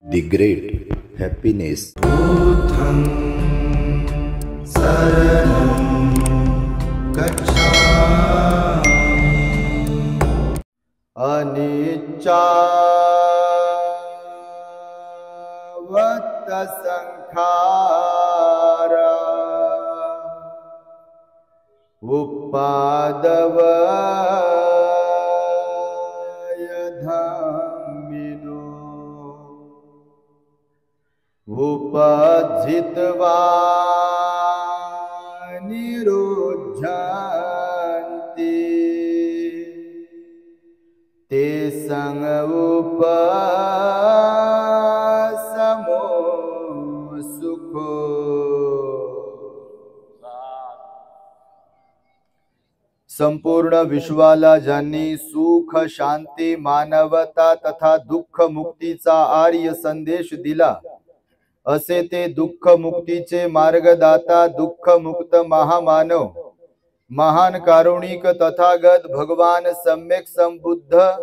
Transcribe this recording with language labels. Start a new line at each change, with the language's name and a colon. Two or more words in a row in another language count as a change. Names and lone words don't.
English: The great happiness.
Pali: Buddham saranam gacchami. Anicca vatta sankhara uppadavaya dhammino उपजित्वा निरुद्धन्ति ते संग उपशमो सुखो।
Marathi: संपूर्ण विश्वाला ज्यांनी सुख शांती मानवता तथा दुःख मुक्तीचा आर्य संदेश दिला असे ते दुःख मुक्तीचे मार्गदाता दुःख मुक्त महामानव महान कारुणिक तथागत भगवान सम्यक संबुद्ध